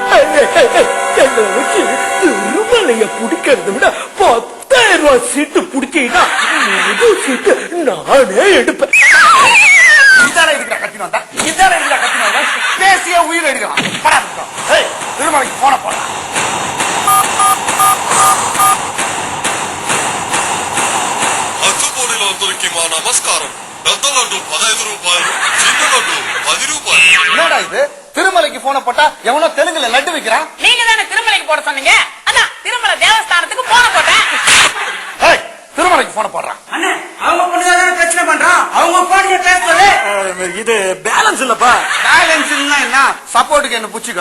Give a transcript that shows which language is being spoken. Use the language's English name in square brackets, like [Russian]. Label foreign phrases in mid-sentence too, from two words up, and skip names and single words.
[Tamil] என்னை வச்சு திருமலைய பிடிக்கிறத விட 10,000 ரூபாய் சீட்டு பிடிச்சீங்கன்னா முழு சீட்டு நானே எடுப்பேன். இதான இருக்கிற கத்தின வந்தா, இதான இருக்கிற கத்தின வந்தா, பேசிய உயிர் எடுக்கலாம். திருமலைக்கு போன போறேன். [Telugu] అచ్చుపోలిలో అందరికి మా నమస్కారం. పెద్ద లడ్డు 15 రూపాయలు, చిన్న లడ్డు 10 రూపాయలు. [Tamil] என்னடா இது, திருமலைக்கு போன போட்டா எவனோ தெலுங்குல லட்டு விக்கிறான். நீங்க தானே திருமலைக்கு போட சொன்னீங்க. அதான் திருமலை தேவஸ்தானத்துக்கு போன போட்டேன். திருமலைக்கு போன போடுறான். அண்ணே, அவங்க பொண்ணுதானே பிரச்சனை பண்றான். அவங்க போன் பேசுறது இது பேலன்ஸ் இல்லப்பா. பேலன்ஸ் இல்ல என்ன, சப்போர்ட்டுக்கு என்ன புச்சிக்கோ.